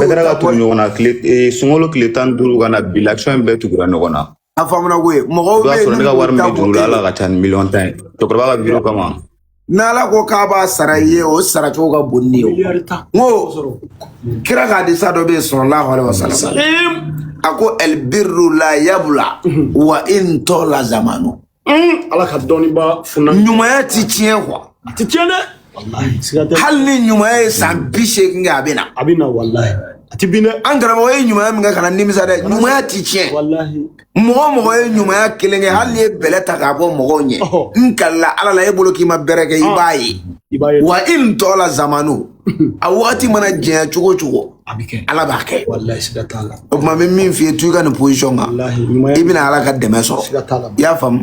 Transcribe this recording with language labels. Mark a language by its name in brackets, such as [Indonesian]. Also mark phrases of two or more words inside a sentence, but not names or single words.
[Bambara] a bɛɛ kɛra ka tugu ɲɔgɔn na sunkalo tile 15 ka na bi l'action in bɛɛ tugura ɲɔgɔn na a faamuna ko ye mɔgɔw bɛ yen ne ka wari min bɛ juru la Ala ka ca ni 1,10 ye cɛkɔrɔba ka bureau kama n'Ala ko k'a b'a sara i ye o sara cogo ka bon ni ye n ko kira ka hadisa dɔ bɛ yen [Arabic] صلى الله عليه وسلم [Bambara] a ko [Arabic] البر لا يبلى وإن طال الزمان [Bambara] Ala ka dɔnniba funna ɲumanya ti tiɲɛ quoi a ti tiɲɛ dɛ hali ni ɲumanya ye san 80 kɛ a bɛ na wallahi a ti bin dɛ an karamɔgɔ ye ɲumanya min kɛ kana nimisa dɛ ɲumanya ti tiɲɛ mɔgɔ ye ɲumanya kelen kɛ hali ni ye bɛlɛ ta k'a bɔ mɔgɔw ɲɛ n kalila Ala la e bolo k'i ma bɛrɛ kɛ i b'a ye [Arabic] وإن طال الزمان [Bambara] a wagati mana jɛnya cogo cogo ala b'a kɛ o tuma bɛ min f'i ye tu i ka nin position kan i bɛna ala ka dɛmɛ sɔrɔ i y'a faamu